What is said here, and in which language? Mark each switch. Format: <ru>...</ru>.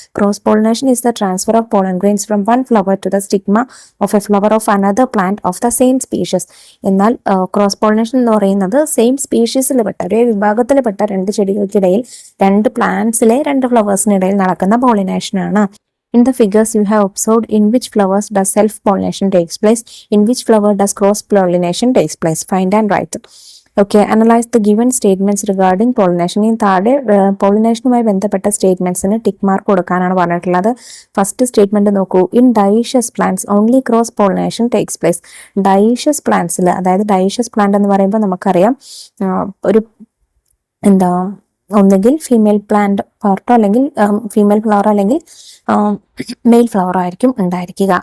<en>Cross pollination is the transfer of pollen grains from one flower to the stigma of a flower of another plant of the same species.</en> <ml>എന്നാൽ cross pollination എന്ന് പറയുന്നത് same സ്പീഷീസിൽ പെട്ട, ഒരേ വിഭാഗത്തിൽപ്പെട്ട 2 ചെടികൾക്കിടയിൽ 2 പ്ലാന്റ്സിലെ 2 ഫ്ലവേഴ്സിനിടയിൽ നടക്കുന്ന pollination ആണ്.</ml> <en>In the figures you have observed in which flowers does self-pollination takes place, in which flower does cross-pollination takes place. Find and write. Okay, analyze the given statements regarding pollination.</en> <ml>ഈ താഴെ പോളിനേഷനുമായി ബന്ധപ്പെട്ട സ്റ്റേറ്റ്മെന്റ്സിന് tick mark കൊടുക്കാനാണ് പറഞ്ഞിട്ടുള്ളത്. First statement നോക്കൂ.</ml> <en>In dioecious plants only cross pollination takes place.</en> <ml>Dioecious പ്ലാന്റ്സിൽ, അതായത് dioecious plant എന്ന് പറയുമ്പോൾ നമുക്കറിയാം ഒരു ഒന്നുകിൽ ഫീമെയിൽ പ്ലാന്റ് പാർട്ടോ അല്ലെങ്കിൽ ഫീമെയിൽ ഫ്ലവർ അല്ലെങ്കിൽ മെയിൽ ഫ്ലവർ ആയിരിക്കും ഉണ്ടായിരിക്കുക.</ml>